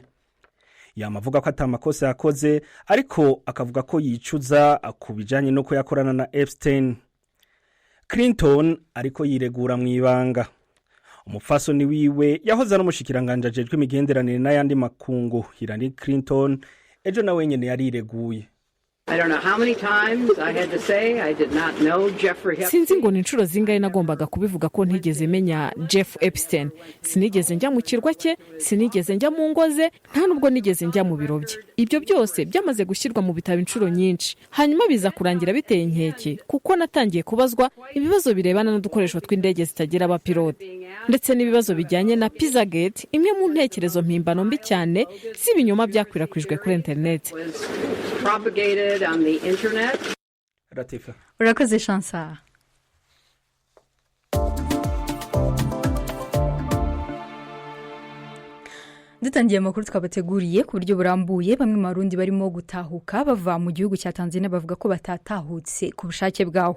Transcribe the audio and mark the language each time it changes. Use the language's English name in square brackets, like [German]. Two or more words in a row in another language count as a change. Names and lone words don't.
[Rundi] Yamavuga ko atamakosa yakoze ariko akavuga ko yicuza akubijanye no ko yakorana na Epstein. Clinton ariko yiregura mu ibanga. Umufasoni wiwe yahoze ari umushikiranganje ajejwe imigenderanire n'ayandi makungu Hillary Clinton ejo nawe nyene yarireguye. [Kinyarwanda] Sinzi ngo ni inshuro zingahe nagombaga kubivuga ko ntigeze menya Jeff Epstein. Sinigeze njya mu kirwa cye, sinigeze njya mu ngoze, nta nubwo nigeze njya mu biro bye. Ibyo byose byamaze gushyirwa mu bitabo inshuro nyinshi. Hanyuma biza kurangira biteye inkeke kuko natangiye kubazwa ibibazo birebana n'udukoresho tw'indege zitagira abapilote. Ndetse n'ibibazo bijyanye na Pizzagate, imwe mu ntekerezo mpimbano mbi cyane z'ibinyoma byakwirakwijwe kuri internet. [English] Propagated on the internet. [Rundi] Ratifa. Urakoze Chansa. Dutangiye amakuru twabateguriye ku buryo burambuye bamwe mu Barundi barimo gutahuka bava mu gihugu cya Tanzania bavuga ko batatahutse ku bushake bwaho.